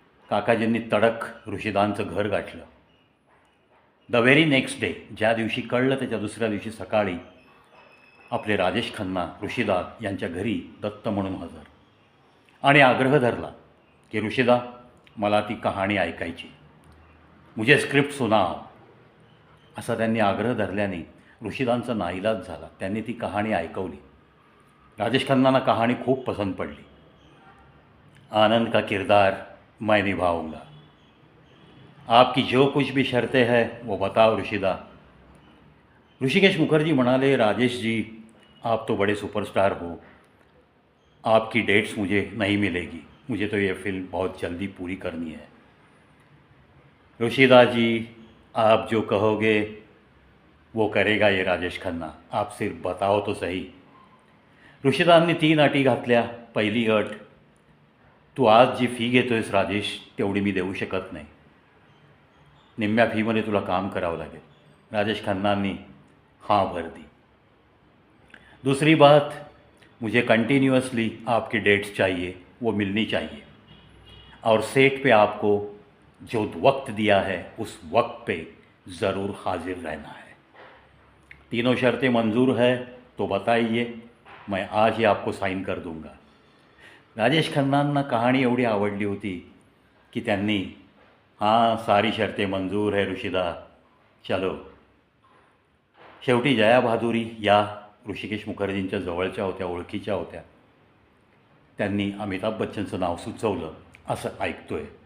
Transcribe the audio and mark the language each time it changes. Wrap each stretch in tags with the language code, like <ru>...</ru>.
<mr>काकाजींनी तडक ऋषिदांचं घर गाठलं.</mr> <en>the very next day,</en> <mr>ज्या दिवशी कळलं त्याच्या दुसऱ्या दिवशी सकाळी आपले राजेश खन्ना ऋषिदा यांच्या घरी दत्त म्हणून हजर आणि आग्रह धरला की ऋषिदा, मला ती कहाणी ऐकायची,</mr> <hi>मुझे स्क्रिप्ट सुनाव,</hi> <mr>असा त्यांनी आग्रह धरल्याने ऋषिदांचा नाईलाज झाला. त्यांनी ती कहाणी ऐकवली. राजेश खन्नांना कहाणी खूप पसंत पडली.</mr> <hi>आनंद का किरदार मैं निभाऊंगा, आपकी जो कुछ भी शर्तें हैं वो बताओ ऋषिदा. ऋषिकेश मुखर्जी</hi> <mr>म्हणाले,</mr> <hi>राजेश जी आप तो बड़े सुपरस्टार हो, आपकी डेट्स मुझे नहीं मिलेगी, मुझे तो ये फिल्म बहुत जल्दी पूरी करनी है. ऋषिदा जी, आप जो कहोगे वो करेगा ये राजेश खन्ना, आप सिर्फ बताओ तो सही.</hi> <mr>ऋषिदांनी 3 अटी घातल्या. पहिली अट, तू आज जी फी घेतोयस राजेश तेवढी मी देऊ शकत नाही, निम्म्या फीमध्ये तुला काम करावं लागेल.</mr> <hi>राजेश खन्नांनी हाँ भर दी. दूसरी बात, मुझे कंटिन्यूअसली आपकी डेट्स चाहिए, वो मिलनी चाहिए, और सेट पे आपको जो वक्त दिया है उस वक्त पे ज़रूर हाजिर रहना है. तीनों शर्तें मंजूर है तो बताइए, मैं आज ही आपको साइन कर दूंगा.</hi> <mr>राजेश खन्नांना कहाणी एवढी आवडली होती की त्यांनी</mr> <hi>हां सारी शर्तें मंजूर है ऋषिदा, चलो.</hi> <mr>शेवटी जया भादुरी या ऋषिकेश मुखर्जींच्या जवळच्या होत्या, ओळखीच्या होत्या. त्यांनी अमिताभ बच्चनचं नाव सुचवलं असं ऐकतोय.</mr>